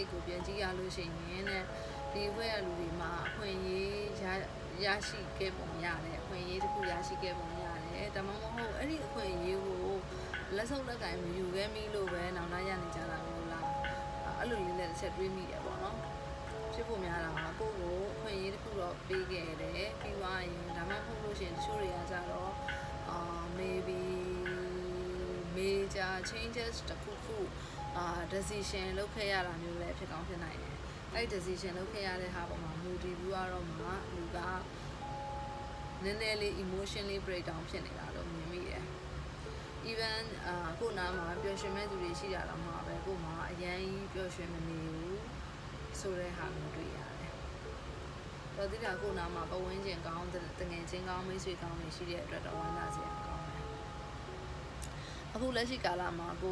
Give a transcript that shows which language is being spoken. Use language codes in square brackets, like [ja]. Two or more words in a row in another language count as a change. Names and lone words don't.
[my] တ်ကိုပြန်ကြည့်ရလို့ရှိရင်ဒီဘွဲ့ရလူတွေမှာအခွင့်အရေးရရှိခဲ့ပုံရတယ်အခွင့်အရေးတစ်ခုရရှိခဲ့ပုံရတယ်ဒါမှမဟုတ်အဲ့ဒီအခွင့်အရေးကိုလက်ဆုပ်လက်ကင်မယူခဲ့မိလို့ပဲနောင်တရနေကြတာမျိုးလားအဲ့လိုလေးလည်းတစ်ချက်တွေးမိတယ်ပေါ့နော်ဖြစ်ဖို့များတာကကိုယ့်ကိုအခွင့်အရေးတစ်ခုတော့ပေးခဲ့တယ်ပြီးသွားရင်ဒါမှမဟုတ်လို့ရှိရင်တချို့တွေကကြတော့ [en] maybe major changes [my] တခုခုdecision လုပ်ခဲ့ရတာမျိုးလည်းဖြစ်ကောင်းဖြစ်နိုင်တယ်အဲ့ decision လုပ်ခဲ့ရတဲ့ဟာပေါ်မှာမူတည်ပြီးတော့မှလူကနည်းနည်းလေး [en] emotionally breakdown [my] ဖြစ်နေတာလို့မြင်မိတယ် even ကိုနာမှာပျော်ရွှင်မဲ့သူတွေရှိတာတော့မှာပဲကိုမှာအရင်ပျော်ရွှင်မနေဘူးဆိုတဲ့ဟာမျိုး တွေ့ရတယ်တော်သေးတာကိုနာမှာပဝန်းကျင်ကောင်းတငယ်ချင်းကောင်းမိတ်ဆွေကောင်းတွေရှိတဲ့အတွက်တော့ဝမ်းသာစရာကောင်းတယ်အခုလက်ရှိကာလမှာကို